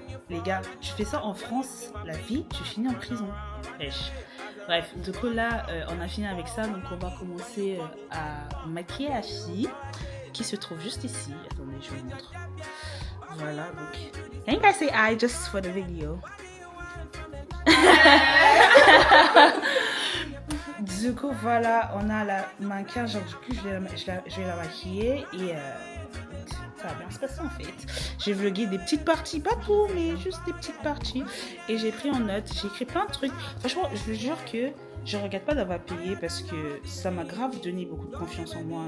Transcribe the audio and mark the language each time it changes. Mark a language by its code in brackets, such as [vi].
[fr] Les gars, je fais ça en France, la vie, je finis en prison. Bref, du coup là, on a fini avec ça, donc on va commencer à maquiller la fille qui se trouve juste ici. Attendez, je vous montre. Voilà, donc. [en] Can you guys say hi just for the video? [fr] Du coup, voilà, on a la mannequin, genre du coup, je vais la maquiller et ça va bien se passer en fait. J'ai vlogué des petites parties, pas tout, mais juste des petites parties. Et j'ai pris en note, j'ai écrit plein de trucs. Franchement, je vous jure que je regrette pas d'avoir payé parce que ça m'a grave donné beaucoup de confiance en moi.